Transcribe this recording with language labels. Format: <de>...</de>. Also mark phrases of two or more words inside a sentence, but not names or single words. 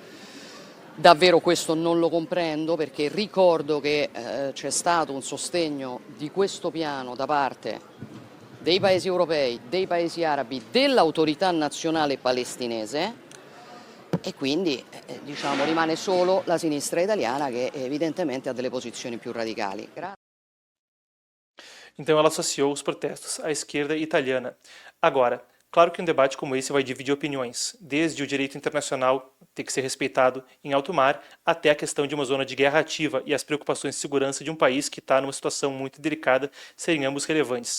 <it>Davvero questo non lo comprendo, perché ricordo che c'è stato un sostegno di questo piano da parte dei paesi europei, dei paesi arabi, dell'autorità nazionale palestinese, e quindi diciamo, rimane solo la sinistra italiana che evidentemente ha delle posizioni più radicali.</it> <pt>Então ela associou os protestos à esquerda italiana. Agora, claro que um debate como esse vai dividir opiniões, desde o direito internacional ter que ser respeitado em alto mar, até a questão de uma zona de guerra ativa e as preocupações de segurança de um país que está numa situação muito delicada serem ambos relevantes.</pt>